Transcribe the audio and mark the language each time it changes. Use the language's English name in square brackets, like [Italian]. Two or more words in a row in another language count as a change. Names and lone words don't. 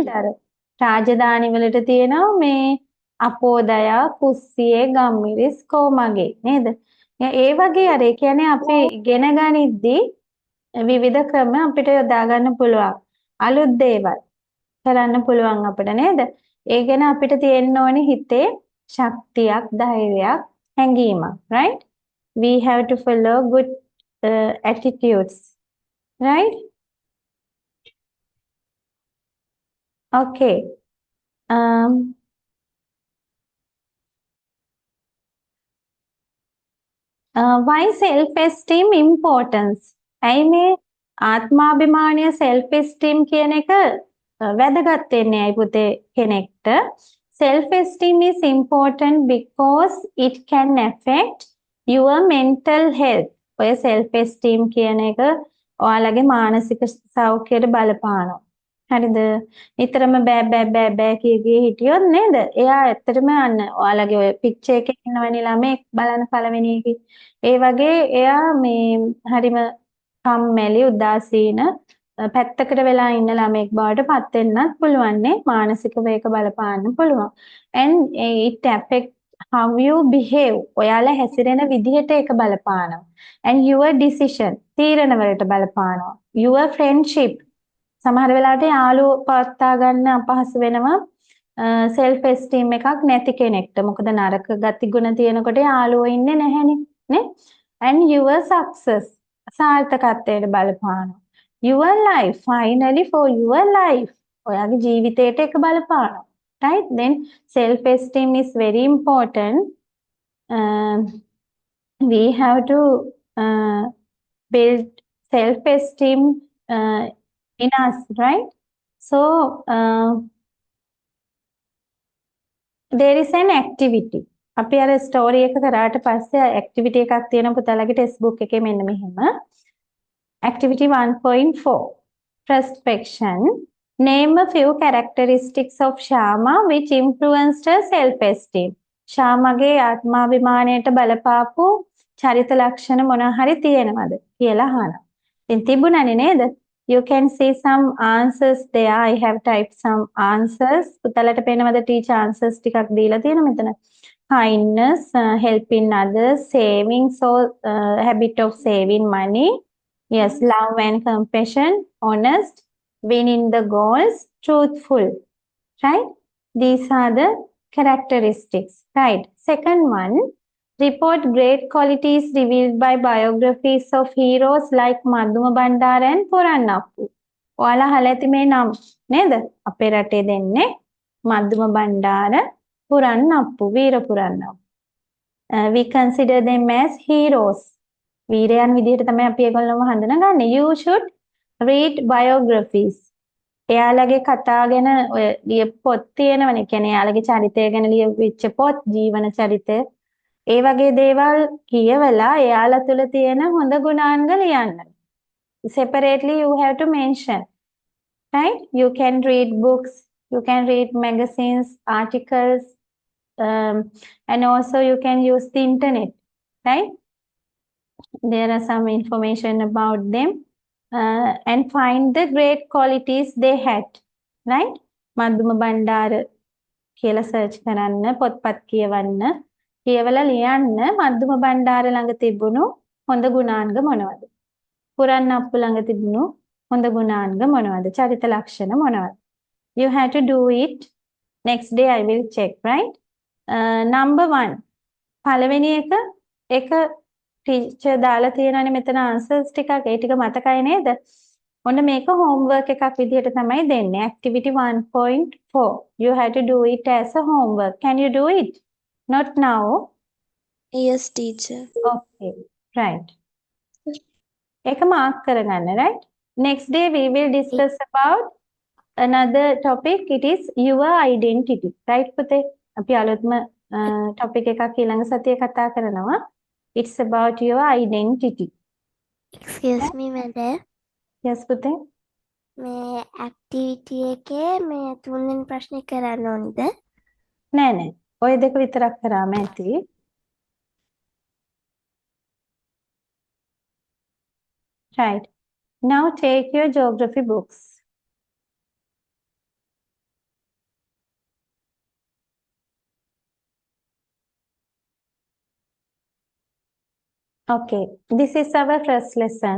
[Sinhala] අර රාජධානි වලට තියෙනවා මේ අපෝදයා කුස්සියේ ගම්මිරිස් කොමගේ නේද? ඒ වගේ අර ඒ කියන්නේ අපි ඉගෙන ගනිද්දී විවිධ ක්‍රම අපිට යොදා ගන්න පුළුවන්. අලුත් දේවල් කරන්න පුළුවන් අපිට නේද? ඒ ගැන අපිට තියෙන්න ඕනේ හිතේ ශක්තියක්, ධෛර්යයක්, හැඟීමක්, [English] right? We have to follow good attitudes, right? Okay. Why self-esteem importance? [Sinhala] ඇයි මේ ආත්මාභිමානය self-esteem කියන එක වැදගත් වෙන්නේ ඇයි පුතේ කෙනෙක්ට? [English] Self-esteem is important because it can affect your mental health. [Sinhala] ඔය self-esteem කියන එක ඔයාලගේ මානසික සෞඛ්‍යයට බලපානවා. හරිද? නිතරම බෑ කිය හිටියොත් නේද? එයා ඇත්තටම අන්න ඔයාලගේ ඔය පික්චර් එකේ ඉන්නවනේ ළමෙක් බලන්න පළවෙනි එකේ. ඒ වගේ එයා මේ හරිම කම්මැලි උදාසීන පැත්තකට වෙලා ඉන්න ළමෙක් බවට පත් වෙන්නත් පුළුවන් නේ. මානසිකව ඒක බලපාන්න පුළුවන්. [English] And it affect how you behave. [Sinhala] ඔයාලා හැසිරෙන විදිහට ඒක බලපානවා. [English] And your decision [Sinhala] තීරණ වලට බලපානවා. [English] Your friendship [Sinhala] සමහර වෙලාවට යාළුවෝ පවත්වා ගන්න අපහසු වෙනවා self esteem එකක් නැති කෙනෙක්ට. මොකද නරක ගති ගුණ තියෙනකොට යාළුවෝ ඉන්නේ නැහැනේ නේ. [English] And your success [Sinhala] සාර්ථකත්වයට බලපානවා. [English] Your life finally for your life [Sinhala] ඔයාගේ ජීවිතයට ඒක බලපානවා. [English] Right? Then self esteem is very important. We have to build self esteem in us, right? So there is an activity. [Sinhala] අපි අර ස්ටෝරි එක කරාට පස්සේ ඇක්ටිවිටි එකක් තියෙනවා පුතාලගේ ටෙක්ස්ට් බුක් එකේ මෙන්න මෙහෙම. [English] Activity 1.4 Prospection. Name a few characteristics of Shama which influenced her self-esteem. [Sinhala] ශාමගේ ආත්මාභිමානයට බලපාපු චරිත ලක්ෂණ මොන හරි තියෙනවද කියලා අහනවා. ඉතින් තිබුණානේ නේද? [English] You can see some answers there. I have typed some answers. [Sinhala] පුතාලට පේනවද [English] teacher answers [Sinhala] ටිකක් දීලා තියෙන මෙතන. [English] Kindness, helping others, saving, so habit of saving money. Yes, love and compassion, honest, winning the goals, truthful. Right? These are the characteristics. Right. Second one, report great qualities revealed by biographies of heroes like Madhuma Bandara and Purannappu. [Sinhala] ඔයාලා අහලා ඇති මේ නම් නේද? අපේ රටේ දෙන්නේ මධ්දුම බණ්ඩාර පුරන්නප්පු වීර පුරන්නප්පු. [English] We consider them as heroes. [Sinhala] වීරයන් විදිහට තමයි අපි ඒගොල්ලෝව හඳුනගන්නේ. [English] You should read biographies. [Sinhala] එයාලගේ කතා ගැන ඔය පොත් තියෙනවනේ. කියන්නේ එයාලගේ චරිතය ගැන ලියවිච්ච පොත්, ජීවන චරිතය. ඒ වගේ දේවල් කියවලා එයාලා තුල තියෙන හොඳ ගුණාංග ලියන්න. [English] Separately you have to mention. Right? You can read books, you can read magazines, articles, and also you can use the internet. Right? There are some information about them and find the great qualities they had. [Sinhala] Right? Madhuma Bandara කියලා search කරන්න, පොත්පත් කියවන්න, කියවලා ලියන්න මධ්දුම බණ්ඩාර ළඟ තිබුණු හොඳ ගුණාංග මොනවද? පුරන්නප්පු ළඟ තිබුණු හොඳ ගුණාංග මොනවද? චරිත ලක්ෂණ මොනවද? [English] You have to do it. Next day I will check, right? Number 1. [Sinhala] පළවෙනි එක ටීචර් දාලා තියෙනවානේ මෙතන answers ටිකක්. ඒ ටික මතකයි නේද? ඔන්න මේක homework එකක් විදිහට තමයි දෙන්නේ. [English] Activity 1.4. You have to do it as a homework. Can you do it? Not now. Yes, teacher. Okay, right. [Sinhala] එක mark කරගන්න, [English] right? Next day we will discuss about another topic. It is your identity. Right [Sinhala] පුතේ? අපි අලුත්ම topic එකක් ඊළඟ සතියේ කතා කරනවා. [English] It's about your identity. Excuse me, madam. Yes, [Sinhala] පුතේ. මේ activity එකේ මේ තුන්වෙනි ප්‍රශ්නේ කරන්න ඕනද? නෑ නෑ. ඔය දෙක විතරක් කරාම ඇති. [English] Right. Now take your geography books. Okay, this is our first lesson.